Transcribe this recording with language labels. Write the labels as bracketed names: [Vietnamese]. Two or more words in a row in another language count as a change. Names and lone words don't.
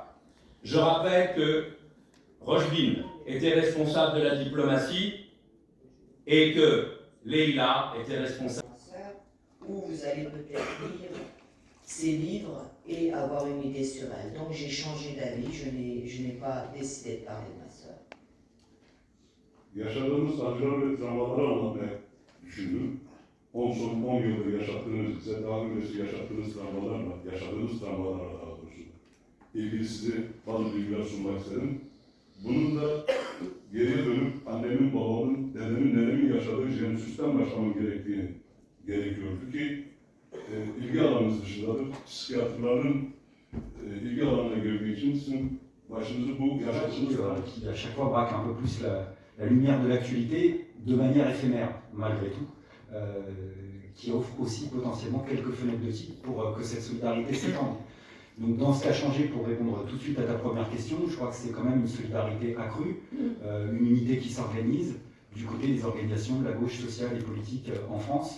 [French] Je rappelle que Rojdin était responsable de la diplomatie et que Leïla était responsable. Où vous allez peut-être lire ses livres et avoir une idée sur elle. Donc j'ai changé d'avis, je n'ai pas décidé de parler de ma sœur. [Turkish] Yaşadığımız acılar ve travmaları anlatmaya düşündüm. 10 yıldır yaşattığınız, bize daha öncesi yaşattığınız travmalarla, yaşadığınız travmalarla daha doğrusu ilgili size bazı bilgiler sunmak istedim. Bunun da geriye dönüp annemin, babamın, dedemin, nenemin yaşadığı jenüsüsten başlamam gerekiyordu ki ilgi alanınız dışındadır. Psikiyatrların ilgi alanına girdiği için sizin başınızı bu yaşadığınız [French] qui à chaque fois braque un peu plus la lumière de l'actualité de manière éphémère, malgré tout, qui offre aussi potentiellement quelques fenêtres de tir pour que cette solidarité s'étende. Donc dans ce qui a changé, pour répondre tout de suite à ta première question, je crois que c'est quand même une solidarité accrue, une unité qui s'organise du côté des organisations de la gauche sociale et politique en France.